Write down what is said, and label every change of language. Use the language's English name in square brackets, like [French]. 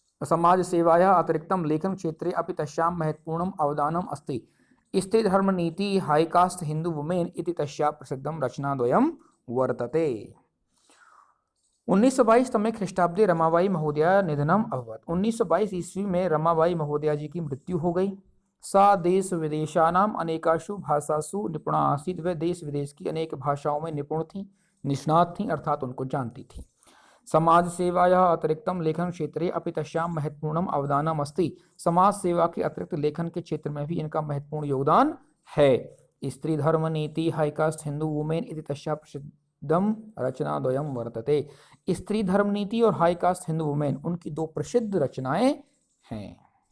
[Sanskrit] समाजसेवायाः अतिरिक्तं लेखनक्षेत्रे अपि तस्यां महत्वपूर्णम् अवदानम् अस्ति। स्त्रीधर्मनीति हाईकास्ट हिंदू वुमेन इति तस्याः प्रसिद्धं रचनाद्वयं वर्तते। 1922 तमे ख्रीष्टाब्दे रमाबाई महोदया निधनम अभवत्। [Hindi] 1922 ईस्वी में रमाबाई महोदया जी की मृत्यु हो गई। [Sanskrit] सा देश विदेशानाम अनेकासु भाषासु निपुणा आसीत्। [Hindi] वह देश विदेश की अनेक भाषाओं में निपुण थी, निष्णात थी, अर्थात उनको जानती थी। [Sanskrit] समाज सेवायाः अतिरिक्तं लेखन क्षेत्रे अपि तस्यां महत्वपूर्णम् अवदानम् अस्ति। [Hindi] समाज सेवा के अतिरिक्त लेखन के क्षेत्र में भी इनका महत्वपूर्ण योगदान है। [Sanskrit] स्त्री धर्म नीति हाईकास्ट हिंदू वुमेन इति तस्याः दम रचना द्वयम वर्तते। [Hindi] स्त्री धर्म नीति और हाई कास्ट हिंदू वुमेन उनकी दो प्रसिद्ध रचनाएं हैं।